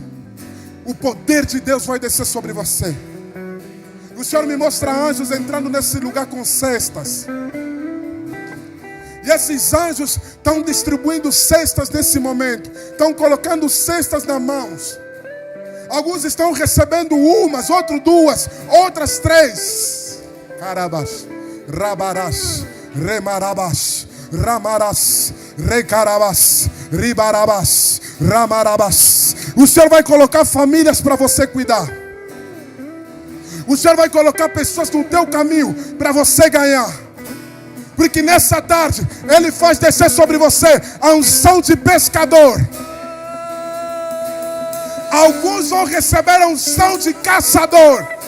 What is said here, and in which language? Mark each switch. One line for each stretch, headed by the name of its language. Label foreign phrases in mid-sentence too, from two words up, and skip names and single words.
Portuguese: O poder de Deus vai descer sobre você. O Senhor me mostra anjos entrando nesse lugar com cestas. E esses anjos estão distribuindo cestas nesse momento. Estão colocando cestas nas mãos. Alguns estão recebendo umas, outros 2, outras 3. Carabas, rabarás, remarabás, ramarás, recarabás, ribarabás, ramarabás. O Senhor vai colocar famílias para você cuidar. O Senhor vai colocar pessoas no teu caminho para você ganhar. Porque nessa tarde Ele faz descer sobre você a unção de pescador. Alguns vão receber a unção de caçador.